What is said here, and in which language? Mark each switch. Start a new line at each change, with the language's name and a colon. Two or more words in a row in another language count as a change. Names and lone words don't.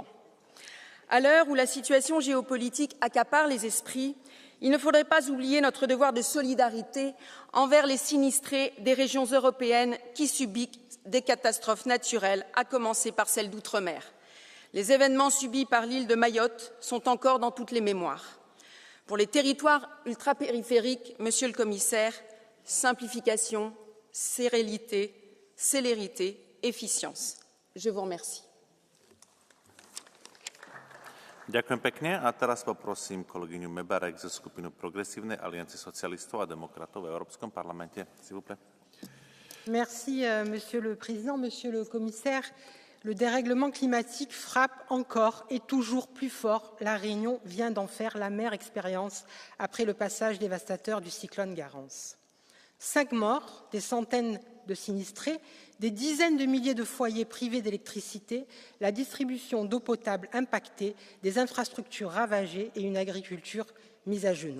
French: À l'heure où la situation géopolitique accapare les esprits, il ne faudrait pas oublier notre devoir de solidarité envers les sinistrés des régions européennes qui subissent des catastrophes naturelles, à commencer par celles d'outre-mer. Les événements subis par l'île de Mayotte sont encore dans toutes les mémoires. Pour les territoires ultrapériphériques, Monsieur le Commissaire, simplification, célérité, efficience. Je vous remercie.
Slovak: Ďakujem pekne a teraz poprosím kolegyňu Mebarek ze skupinu Progresívnej aliancie socialistov a demokratov v Európskom parlamente.
French: S'il vous plaît. Merci, Monsieur le Président, Monsieur le Commissaire. Le dérèglement climatique frappe encore et toujours plus fort. La Réunion vient d'en faire l'amère expérience après le passage dévastateur du cyclone Garance. 5 morts, des centaines de sinistrés, des dizaines de milliers de foyers privés d'électricité, la distribution d'eau potable impactée, des infrastructures ravagées et une agriculture mise à genoux.